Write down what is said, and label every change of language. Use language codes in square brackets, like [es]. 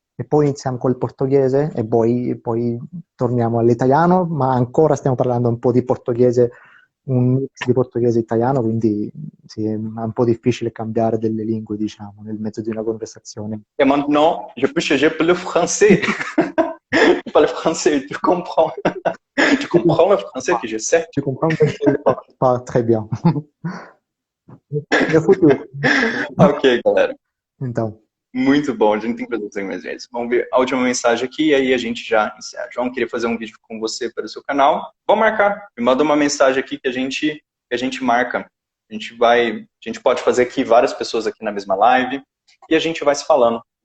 [it] E poi iniziamo col portoghese e poi torniamo all'italiano, ma ancora stiamo parlando un po' di portoghese, un mix di portoghese e italiano, quindi sì, è un po' difficile cambiare delle lingue, diciamo, nel mezzo di una conversazione. [fr] Et maintenant, je peux changer pour le français. Je parle français, tu comprends? Tu comprends le français que je sais? Tu comprends que je parle très bien. [pt] No futuro. Ok, galera. Então. Muito bom, a gente tem que fazer isso mais vezes. Vamos ver a última mensagem aqui e aí a gente já encerra. João, queria fazer um vídeo com você para o seu canal. Vamos marcar. Me manda uma mensagem aqui que a gente marca. A gente pode fazer aqui várias pessoas aqui na mesma live e a gente vai se falando.